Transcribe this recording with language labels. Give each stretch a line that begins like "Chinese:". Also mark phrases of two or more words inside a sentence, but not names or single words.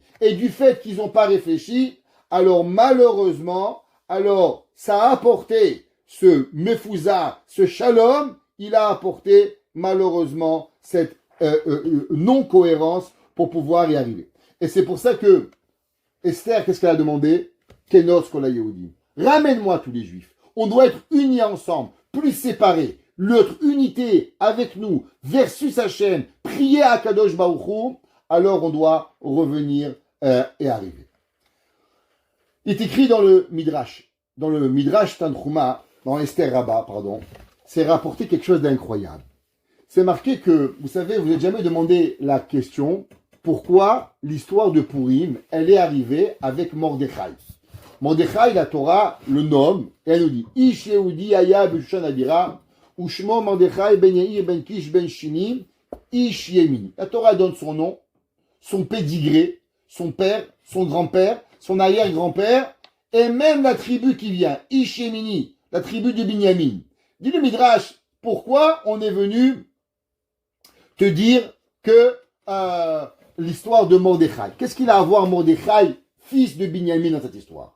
French: Et du fait qu'ils n'ont pas réfléchi, alors malheureusement, alors ça a apporté ce mefouza, ce shalom, il a apporté malheureusement cette non-cohérence pour pouvoir y arriver. Et c'est pour ça que Esther, qu'est-ce qu'elle a demandé?
Hebrew: כנוס כל היהודים.
French: Ramène-moi tous les juifs. On doit être unis ensemble, plus séparés. Notre unité avec nous versus Hachem, prier à
Hebrew: קדוש ברוך הוא,
French: alors on doit revenir et arriver. Il est écrit dans le Midrash Tanchuma, dans Esther Rabbah, pardon, c'est rapporté quelque chose d'incroyable. C'est marqué que, vous savez, vous n'avez jamais demandé la question, pourquoi l'histoire de Purim, elle est arrivée avec Mordechai. Mordechai, la Torah le nomme, et elle nous dit,
Hebrew: איש יהודי היה בשושן הבירה ושמו מרדכי בן יאיר בן קיש בן שמעי איש ימיני.
French: La Torah donne son nom, son pédigré, son père, son grand-père, son arrière-grand-père, et même la tribu qui vient,
Hebrew: איש ימיני,
French: la tribu de Binyamin. Dis le Midrash, pourquoi on est venu te dire que l'histoire de Mordechai, qu'est-ce qu'il a à voir Mordechai, fils de Binyamin, dans cette histoire?